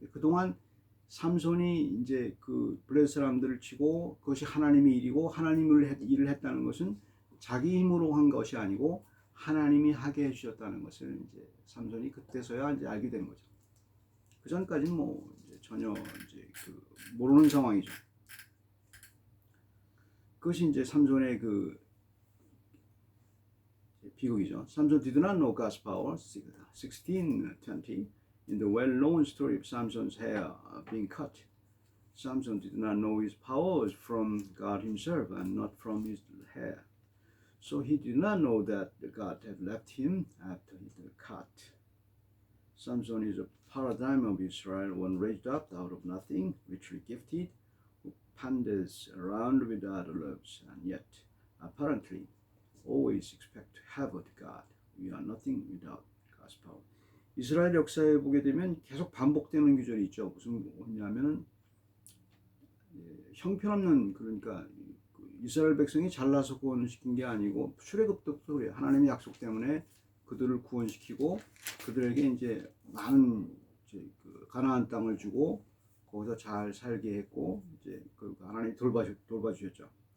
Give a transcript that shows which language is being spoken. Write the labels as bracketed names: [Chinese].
[Korean] 그동안 삼손이 이제 그 블레셋 사람들을 치고 그것이 하나님의 일이고 일을 했다는 것은 자기 힘으로 한 것이 아니고 하나님이 하게 해주셨다는 것을 이제 삼손이 그때서야 이제 알게 되는 거죠. 그 전까지는 뭐 이제 전혀 이제 모르는 상황이죠. 그것이 이제 삼손의 비극이죠. [English] Samson did not know God's power. 16:20 in the well-known story of Samson's hair being cut. Samson did not know his powers from God himself and not from his hair. So he did not know that God had left him after his cut. Samson is a paradigm of Israel, one raised up out of nothing, richly gifted, who panders around with other loves, and yet apparently always expect to have with God. We are nothing without God's power. [Korean] 이스라엘 역사에 보게 되면 계속 반복되는 구절이 있죠. 무슨 뭐냐면은 형편없는 그러니까 이스라엘 백성이 잘나서 구원시킨 게 아니고 출애굽도 그래요. 하나님의 약속 때문에 그들을 구원시키고 그들에게 이제 많은 이제 가나안 땅을 주고 거기서 잘 살게 했고 이제 하나님이 돌봐주셨죠.